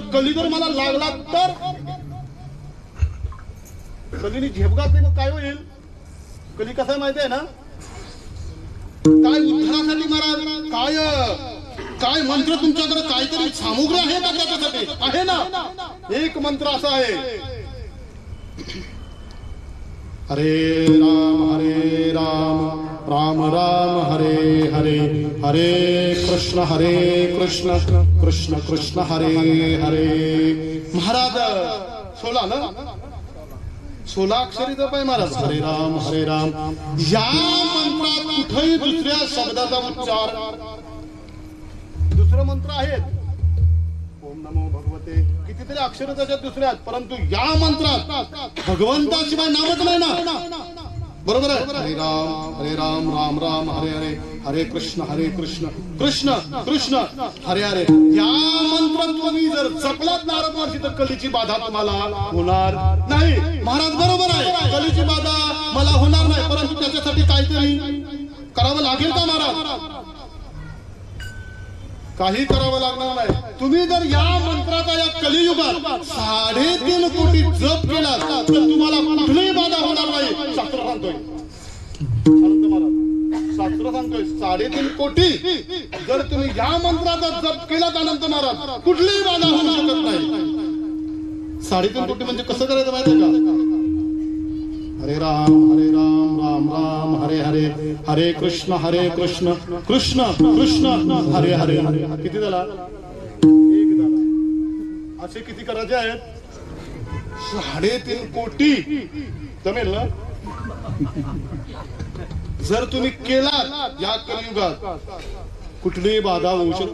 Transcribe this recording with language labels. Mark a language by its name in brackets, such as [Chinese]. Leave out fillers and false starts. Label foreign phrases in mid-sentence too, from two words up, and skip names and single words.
[Marathi] कली जर मला लागला तर कलीने झेप घातली मग काय होईल? कली कसं माहिती आहे ना? काय उद्धारासाठी महाराज काय काय मंत्र तुमच्याकडे काहीतरी सामुग्री आहे का त्याच्यासाठी? आहे ना, एक मंत्र असा आहे, हरे राम राम राम हरे हरे, हरे कृष्ण कृष्ण कृष्ण हरे हरे. महाराज 16 ना, 16 अक्षरी जप आहे महाराज. हरे राम या मंत्रात कुठेही दुसऱ्या शब्दाचा उच्चार, दुसरं मंत्र आहेत, [Sanskrit] ओम नमो भगवते, [Marathi] कितीतरी अक्षर त्याच्यात दुसरे आहेत, परंतु या मंत्रात भगवंताशिवाय नामच नाही ना. बरोबर आहे. हरे राम राम राम हरे हरे, हरे कृष्ण कृष्ण कृष्ण हरे हरे. या मंत्रात तुम्ही जर जपलात नारद महर्षी तर कलीची बाधा तुम्हाला होणार नाही. महाराज बरोबर आहे, कलीची बाधा मला होणार नाही, परंतु त्याच्यासाठी काहीतरी करावं लागेल का महाराज? काही करावं लागणार नाही. तुम्ही जर या मंत्राचा या कलियुगात 3.5 कोटी जप केला तर तुम्हाला कुठलीही बाधा होणार नाही. शास्त्र सांगतोय, शास्त्र सांगतोय 3.5 कोटी जर तुम्ही या मंत्राचा जप केला अनंत महाराज, कुठलीही बाधा होऊ शकत नाही. 3.5 कोटी म्हणजे कसं करायचं माहितीये का? हरे राम राम राम हरे हरे, हरे कृष्ण कृष्ण कृष्ण हरे हरे. किती झाला? 1 झाला. असे किती करायचे आहेत? 3.5 कोटी जमेल ना? जर तुम्ही केला या कलियुगात कुठलीही बाधा होऊ शकत.